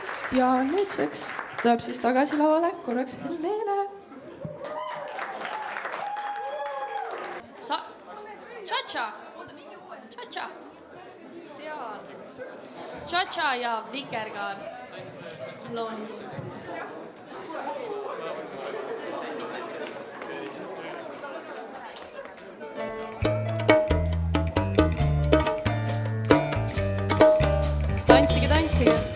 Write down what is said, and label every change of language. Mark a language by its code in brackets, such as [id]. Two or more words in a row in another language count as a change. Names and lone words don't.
[et] ja nüüdseks tuleb siis tagasi lauale korraks Helene. Cha-cha. Cha-cha. Seal. Cha-cha ja Vikerkaar. Looni. Tantsige, tantsige.